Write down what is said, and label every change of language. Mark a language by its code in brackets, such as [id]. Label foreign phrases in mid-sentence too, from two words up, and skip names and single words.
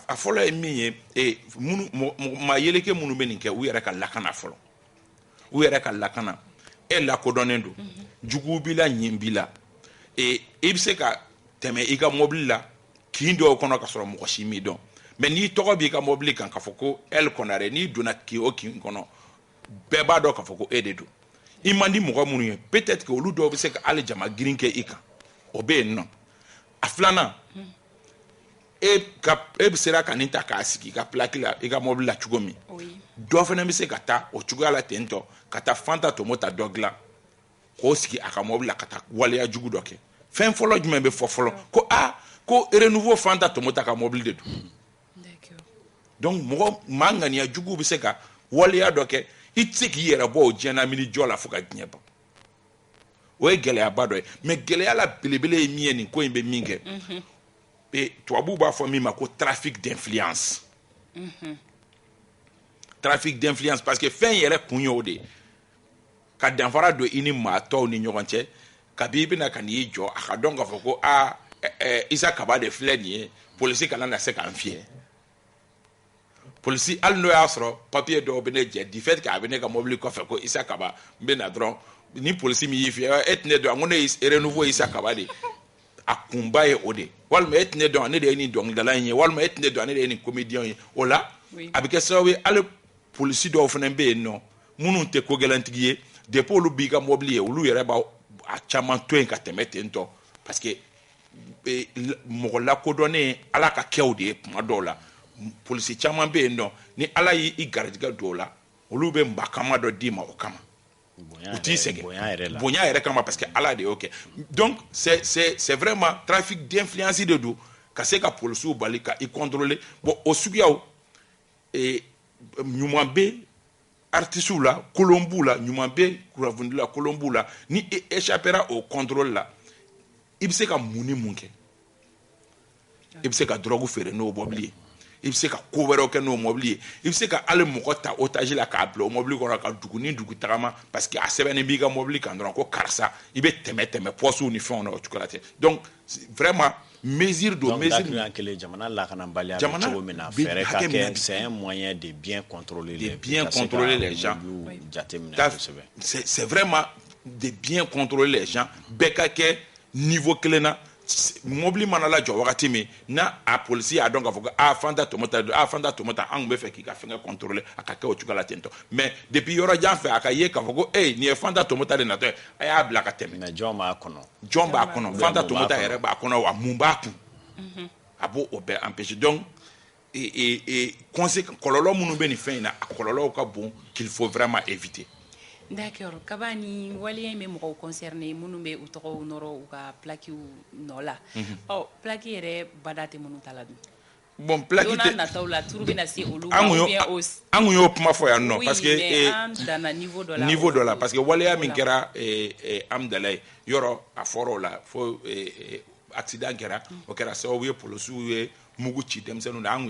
[bm] a fɔlɔ ye min ye maa yeleke minnu bɛ nin kɛ u yɛrɛ ka lakana fɔlɔ u yɛrɛ ka lakana lakodɔnnen don jugu b'i la ɲin b'i la i bɛ se ka tɛmɛ i ka mobili la kin dɔw kɔnɔ ka sɔrɔ mɔgɔ si m'i dɔn mais n'i tɔgɔ b'i ka mobili kan k'a fɔ ko El Condare n'i donna kin o kin kɔnɔ bɛɛ b'a dɔn k'a fɔ ko e de don i man di mɔgɔ minnu ye [fr] peut-être que [bm] olu dɔw bɛ se ka hali jama girin kɛ i kan o bɛ yen nɔ a filanan e sera ka nin ta k'a sigi ka plaque la i ka mobili la cogo min dɔ fana bɛ se ka taa o cogoya la ten tɔ ka taa fanta tomo ta dɔ dilan k'o sigi a ka mobili la ka taa waleya jugu dɔ kɛ fɛn fɔlɔ jumɛn bɛ fɔ fɔlɔ ko renouveau fanta tomo ta ka mobili de don donc maa ŋaniya jugu bɛ se ka waleya dɔ kɛ i tɛ se k'i yɛrɛ bɔ o diɲɛna mini jɔ la fo ka diɲɛ ban o ye gɛlɛyaba dɔ ye mais gɛlɛya la belebele ye min ye nin ko in bɛ min kɛ tubabuw b'a fɔ min ma ko [fr] trafic d'influence trafic d'influence parce que [bm] fɛn yɛrɛ kun y'o de ka danfara don i ni maa tɔw ni ɲɔgɔn cɛ kabi i bɛna ka n'i jɔ a ka dɔn k'a fɔ ko Isa Kaba de filɛ nin ye polisi kana na se k'an fiyɛ polisi hali n'o y'a sɔrɔ papier dɔw bɛ ne jɛ [fr] du fait que [bm] a bɛ ne ka mobili kɔfɛ ko Isa Kaba n bɛ na dɔrɔn ni polisi min y'i fiyɛ e tɛ ne dɔn ko ne ye renouveau Isa Kaba de a kunba ye o de walima e tɛ ne dɔn ne de ye nin dɔnkilidala in ye walima e tɛ ne dɔn ne de ye nin comédien ye o la a bɛ kɛ sababu ye hali polisi dɔw fana bɛ yen nɔ minnu tɛ ko gɛlɛntigi ye depuis olu b'i ka mobili ye olu yɛrɛ b'a caman to yen ka tɛmɛ ten tɔ [fr] parce que [bm] mɔgɔ lakodɔnnen ala ka kɛw de ye tuma dɔw la polisi caman bɛ yen nɔ ni ala y'i garijɛgɛ don o la olu bɛ mbakama dɔ d'i ma o kama u t'i sɛgɛn bonya yɛrɛ kama [fr] parce que [bm] ala de y'o kɛ [fr] donc c'est vraiment trafic d'influence [bm] de don ka se ka polisiw bali ka i contrôler bon o suguyaw ɲuman bɛ artisiw la kolon b'u la ɲuman bɛ kunnafoni la kolon b'u la ni e [fr] échappera au contrôle [bm] la i bɛ se ka mun ni mun kɛ i bɛ se ka drogue feere n'o mobili ye i bɛ se ka ko wɛrɛw kɛ n'o mobili ye i bɛ se ka hali mɔgɔ ta otage la k'a bila o mobili kɔnɔ ka dugu ni dugu tagama [fr] parce que [bm] a sɛbɛnnen b'i ka mobili kan dɔrɔn ko karisa i bɛ tɛmɛ pɔsiw ni fɛnw na o cogo la ten [fr] donc vraiment mesure [bm] don mesure jamana lakanabaliya bɛ cogo min na fɛɛrɛ ka kɛ [fr] c'est un moyen de bien contrôler les gens c'est vraiment de bien contrôler les gens [bm] bɛɛ ka kɛ niveau kelen na mobili mana la jɔ wagati min na a polisi y'a dɔn k'a fɔ ko fanta tomota an tun bɛ fɛ k'i ka fɛngɛ contrôler a ka kɛ o cogo la ten tɔ [fr] mais depuis [bm] yɔrɔ jan fɛ a ka ye k'a fɔ ko nin ye fanta tomota de natɔ ye a y'a bila ka tɛmɛ mais jɔn b'a kɔnɔ fanta tomota yɛrɛ b'a kɔnɔ wa mun b'a kun a b'o bɛɛ empêcher donc kɔlɔlɔ minnu bɛ nin fɛn in na a kɔlɔlɔw ka bon [fr] qu'il faut vraiment éviter. [bm] D'accord. Kaba ni waliya in bɛ mɔgɔw concerné minnu bɛ u tɔgɔw nɔrɔ u ka plaques nɔ la. Plaque yɛrɛ bada tɛ minnu ta la dun. [fr] Bon plaque [bm] tɛ. Don n'a nataw la turu bɛna se olu ma [fr] ou bien [bm] an kun y'o kuma fɔ yan nɔ [fr] parce que [bm] an danna niveau dɔ la [fr] parce que [bm] waliya min kɛra Amdalaye yɔrɔ a fɔra o la fo accident kɛra o kɛra sababu ye polisiw ye mugu ci denmisɛnninw na an kun